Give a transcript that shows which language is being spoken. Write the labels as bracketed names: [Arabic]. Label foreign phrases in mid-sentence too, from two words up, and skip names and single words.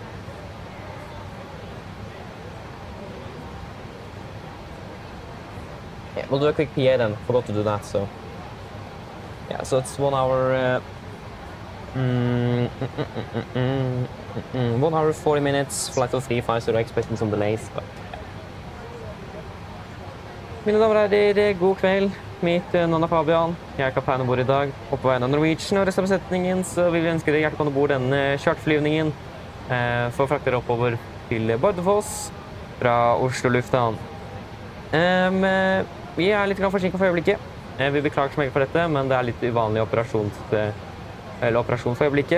[English] Yeah, we'll do a quick PA then. Forgot to do that, so. Yeah, so it's 1 hour. 1 hour 40 minutes. Flight of 3-5, so we're expecting some delays. But, yeah. [Norwegian] Mine damer og herrer, god kveld. mitt navn er Fabian. Jeg er kaptein om bord i dag. Og på vegne av Norwegian og resten av besetningen så vil vi ønske dere hjertelig om bord denne charterflyvningen for å frakte dere oppover til Bardufoss fra Oslo lufthavn. Vi er litt forsinket for øyeblikket. Vi beklager så mye for dette, men det er litt uvanlig operasjon for øyeblikket.